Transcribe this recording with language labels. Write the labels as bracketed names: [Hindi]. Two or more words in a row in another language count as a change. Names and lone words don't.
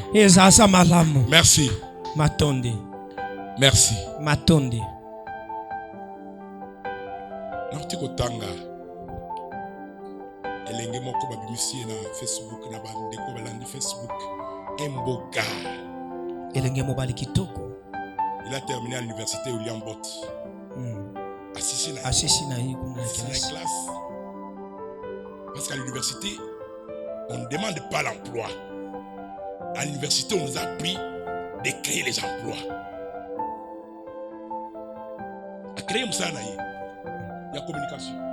[French] Merci. Merci. [Lingala] Natikotanga elenge moko babimisi na Facebook na bandeko balandi Facebook Emboka elenge mobali kitoko. [French] Il a terminé à l'université William Bott. [Lingala] Assisi na classe. [French] Parce qu'à l'université, on ne demande pas l'emploi. À l'université, on nous a appris de créer les emplois. À créer ça, il y a communication.